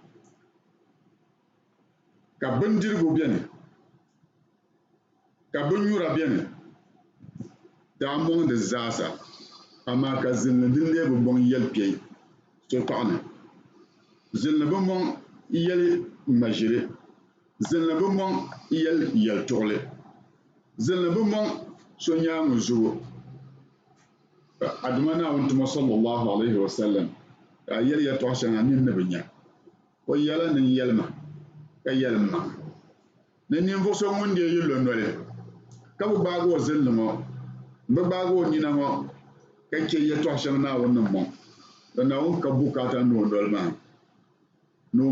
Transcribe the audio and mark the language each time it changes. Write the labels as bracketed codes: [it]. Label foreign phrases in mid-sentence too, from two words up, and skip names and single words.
[dag] ka bindirigu beni ka binnyura beni daa mɔŋdi zaasa amaa ka zilini din lee bi mɔŋ yɛli kpe sokpaɣu ni zilini bi mɔŋ yɛli ŋmaʒili zilini bi mɔŋ yɛli yɛltuɣuli zilini bi mɔŋ so nyaaŋa zugu aduma Naawuni tuma [ar] صلى الله عليه وسلم [dag] ka a yɛli yɛltɔɣa shɛŋa nin ni bi nya o yɛla nin yɛlima ka yɛlim maŋa ni ninvuɣu so ŋun dee yi lo noli ka bi gbaagi o zilini ŋɔ bi gbaagi o nina ŋɔ ka che yɛltɔɣa shɛŋa Naawuni ni mɔŋ ka Naawuni ka bukaata ni o noli maa ni o